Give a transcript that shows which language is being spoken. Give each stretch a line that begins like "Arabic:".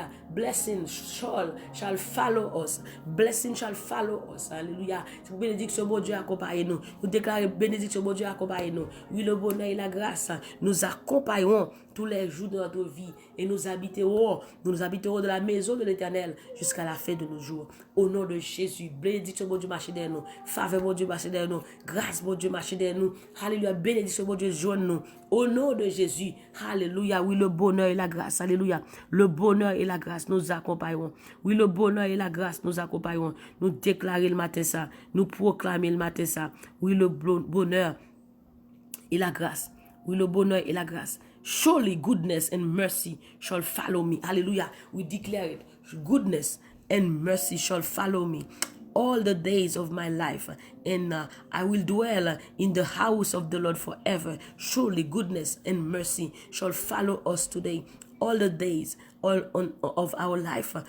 English: Blessings shall follow us. Blessings shall follow us.
French: Hallelujah. Bénédiction, bon Dieu, accompagne nous. Nous déclarons bénédiction, bon Dieu, accompagne nous. Oui, le bonheur et la grâce nous accompagneront tous les jours de notre vie et nous habiterons de la maison de l'Éternel jusqu'à la fin de nos jours. Au nom de Jésus, bénédiction, bon Dieu, marche derrière nous. Faveur, bon Dieu, marche derrière nous. Grâce, bon Dieu, marche derrière nous. Alléluia, bénédiction, bon Dieu, joigne nous. Au nom de Jésus, alléluia, oui, le bonheur et la grâce, alléluia. Le bonheur et la grâce nous accompagneront. Oui, le bonheur et la grâce nous accompagneront. Nous déclarer le matin ça. Nous proclamer le matin ça. Oui, le bonheur et la grâce. Oui, le bonheur et la grâce.
English: Surely goodness and mercy shall follow me. Hallelujah. We declare it. Goodness and mercy shall follow me all the days of my life, and I will dwell in the house of the Lord forever. Surely goodness and mercy shall follow us today, all the days of our life.